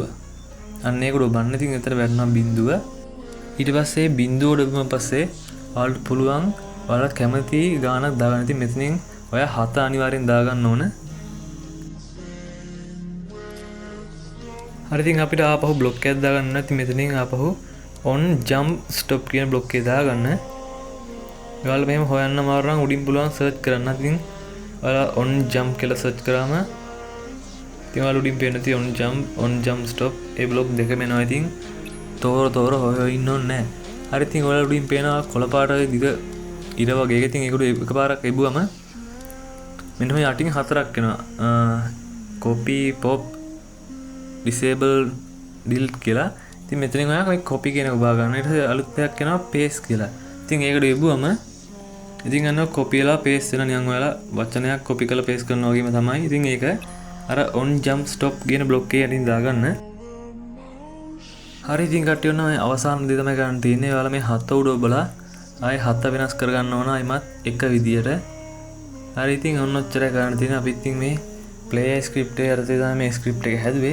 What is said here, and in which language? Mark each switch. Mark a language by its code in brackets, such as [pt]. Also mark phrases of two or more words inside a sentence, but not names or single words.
[si] අන්න ඒකට ඔබන්න. ඉතින් එතන වැටෙනවා බිඳුව. ඊට පස්සේ බිඳුව ඔබම පස්සේ ඔයාලට පුළුවන් ඔයාලා කැමති ගානක් දාගන්න. ඉතින් මෙතනින් ඔයා 7 අනිවාර්යෙන් දාගන්න ඕන. හරි ඉතින් අපිට ආපහු බ්ලොක් එකක් දාගන්න. ඉතින් මෙතනින් ආපහු [en] on jump stop [si] කියන බ්ලොක් එක දාගන්න. ඔයාලා මෙහෙම හොයන්න අමාරු නම් උඩින් පුළුවන් search කරන්න. ඉතින් ඔයාලා [en] on jump [si] කියලා search කරාම ඉතින් ඔයාලා උඩින් පේන තියෙන [en] on jump stop [si] ඒ බ්ලොක් දෙකම එනවා. ඉතින් තෝර හොය ඉන්න ඕනේ නැහැ. හරි ඉතින් ඔයාලා උඩින් පේනවා කොළ පාටයි දිග ඉර වගේ. ඉතින් ඒකට එකපාරක් එබුවම මෙන්න මේ යටින් හතරක් එනවා. [en] copy pop disable delete කියලා. [si] ඉතින් මෙතනින් ඔයා මේ copy කියන එක ඔබා ගන්න. ඊට පස්සේ අලුත් එකක් එනවා paste කියලා. ඉතින් ඒකට එබුවම ඉතින් අන්න copy වෙලා paste වෙනවා. නිකන් ඔයාලා වචනයක් copy කරලා paste කරනවා වගේම තමයි. ඉතින් ඒක අර [en] on jump stop [si] කියන block එකේ යටින් දාගන්න. හරි ඉතින් කට්ටිය ඔන්න මේ අවසාන දේ තමයි ගන්න තියෙන්නේ. ඔයාලා මේ හත උඩ ඔබලා ආයේ හත වෙනස් කරගන්න ඕන ආයිමත් එක විදියට. හරි ඉතින් ඔන්න ඔච්චරයි කරන්න තියෙන්නේ. අපි ඉතින් මේ [en] player script [si] එක යටතේ තමයි මේ script එක හැදුවේ.